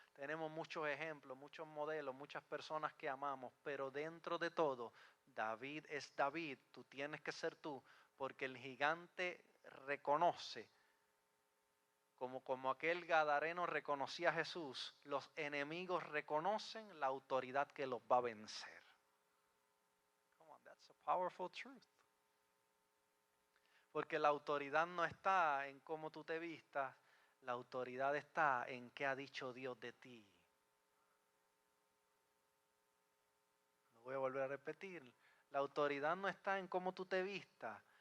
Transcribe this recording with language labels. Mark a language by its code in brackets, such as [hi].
[es] tenemos muchos ejemplos, muchos modelos, muchas personas que amamos, pero dentro de todo, David es David, tú tienes que ser tú, porque el gigante reconoce, como aquel gadareno reconocía a Jesús, los enemigos reconocen la autoridad que los va a vencer. [en] Come on, that's a powerful truth. [es] Porque la autoridad no está en cómo tú te vistas, la autoridad está en qué ha dicho Dios de ti. Lo voy a volver a repetir. La autoridad no está en cómo tú te vistas.